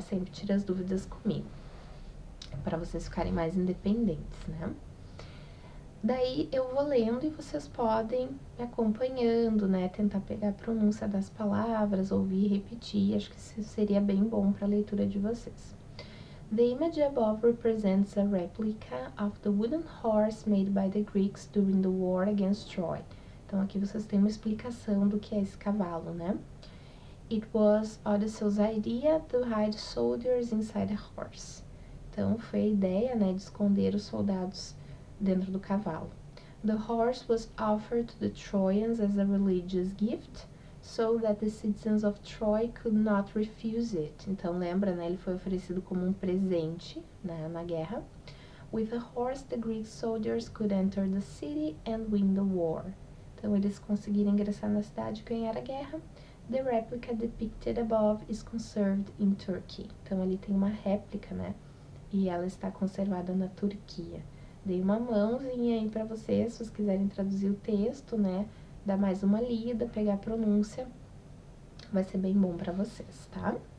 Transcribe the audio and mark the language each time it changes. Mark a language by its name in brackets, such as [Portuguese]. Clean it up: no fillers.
[Portuguese] Sempre tira as dúvidas comigo, para vocês ficarem mais independentes, né? Daí eu vou lendo e vocês podem me acompanhando, né? Tentar pegar a pronúncia das palavras, ouvir e repetir. Acho que isso seria bem bom para a leitura de vocês. [English] The image above represents a replica of the wooden horse made by the Greeks during the war against Troy. [Portuguese] Então, aqui vocês têm uma explicação do que é esse cavalo, né? [English] It was Odysseus' idea to hide soldiers inside a horse. [Portuguese] Então, foi a ideia, né, de esconder os soldados dentro do cavalo. [English] The horse was offered to the Trojans as a religious gift, so that the citizens of Troy could not refuse it. [Portuguese] Então, lembra, né, ele foi oferecido como um presente, né, na guerra. [English] With a horse, the Greek soldiers could enter the city and win the war. [Portuguese] Então, eles conseguiram ingressar na cidade e ganhar a guerra. [English] The replica depicted above is conserved in Turkey. [Portuguese] Então, ali tem uma réplica, né? E ela está conservada na Turquia. Dei uma mãozinha aí pra vocês, se vocês quiserem traduzir o texto, né? Dar mais uma lida, pegar a pronúncia. Vai ser bem bom pra vocês, tá?